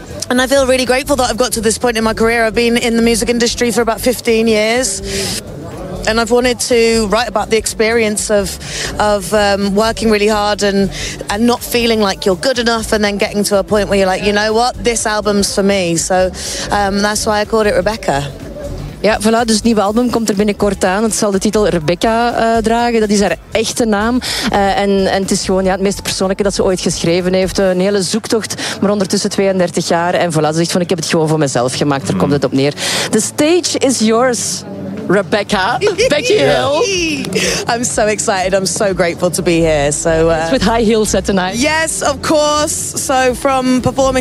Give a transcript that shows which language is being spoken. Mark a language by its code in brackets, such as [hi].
[en] And I feel really grateful that I've got to this point in my career. I've been in the music industry for about 15 years. And I've wanted to write about the experience of working really hard and not feeling like you're good enough, and then getting to a point where you're like, you know what, this album's for me. So that's why I called it Rebecca. [nl] Ja, voilà, dus het nieuwe album komt er binnenkort aan. Het zal de titel Rebecca dragen. Dat is haar echte naam. En het is gewoon het meest persoonlijke dat ze ooit geschreven heeft. Een hele zoektocht, maar ondertussen 32 jaar. En voilà, ze zegt van, ik heb het gewoon voor mezelf gemaakt. Daar komt het op neer. [en] The stage is yours, Rebecca. Becky Hill. I'm so excited. I'm so grateful to be here. So, it's with high heels tonight. Yes, of course. So from performing